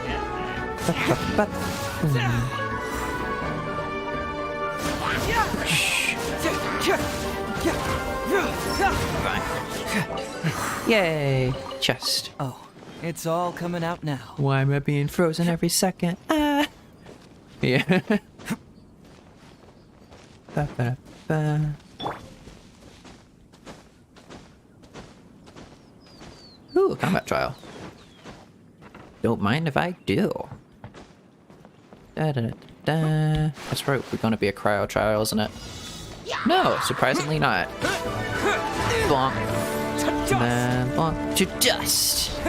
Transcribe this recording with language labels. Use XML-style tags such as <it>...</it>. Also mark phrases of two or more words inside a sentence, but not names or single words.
<en>Yay! Chest. Oh, it's all coming out now. Why am I being frozen every second? Ah! Yeah. Ba-ba-ba. Ooh, a combat trial. Don't mind if I do. That's right, we're gonna be a cryo trial, isn't it? No, surprisingly not. Bonk. And then bonk to dust.</en>